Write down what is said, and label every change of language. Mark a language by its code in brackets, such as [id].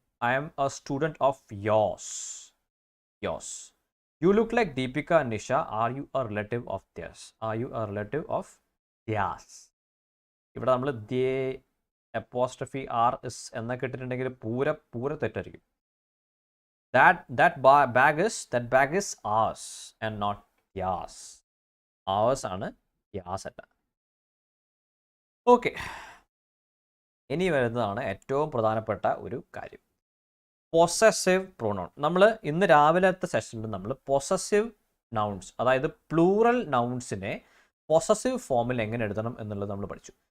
[en] I am a student of Yos. Yos. You look like Deepika and Nisha. Are you a relative of Dias? Are you a relative of Dias? [ml] ഇവിടെ നമ്മൾ ദേ apostrophe R is എന്നൊക്കെ ഇട്ടിട്ടുണ്ടെങ്കിൽ പൂര തെറ്റായിരിക്കും. [en] That bag is ours and not yours. [ml] Ours ആണ്, yours അല്ല. Okay, ഇനി വരുന്നതാണ് ഏറ്റവും പ്രധാനപ്പെട്ട ഒരു കാര്യം, പൊസസീവ് പ്രോണൗൺ. നമ്മൾ ഇന്ന് രാവിലത്തെ സെഷനിൽ നമ്മൾ പൊസസീവ് നൗൺസ്, അതായത് പ്ലൂറൽ നൗൺസിനെ പൊസസീവ് ഫോമിൽ എങ്ങനെ എഴുതണം എന്നുള്ളത് നമ്മൾ പഠിച്ചു.